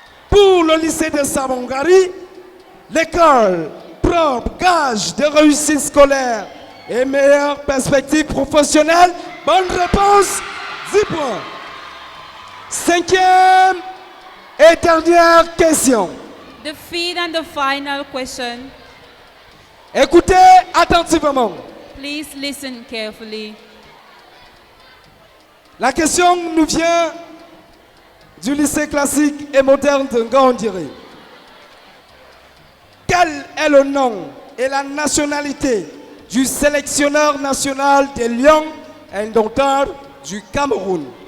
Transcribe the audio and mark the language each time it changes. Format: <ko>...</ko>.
<fr>Pour le lycée de Sabongari, l'école propre, gage de réussite scolaire et meilleures perspectives professionnelles. Bonne réponse, 10 points. Cinquième et dernière question.</fr> <en>The fifth and the final question.</en> <fr>Écoutez attentivement.</fr> <en>Please listen carefully.</en> <fr>La question nous vient du lycée classique et moderne de Ngaoundéré. Quel est le nom et la nationalité du sélectionneur national des Lions indomptables du Cameroun?</fr>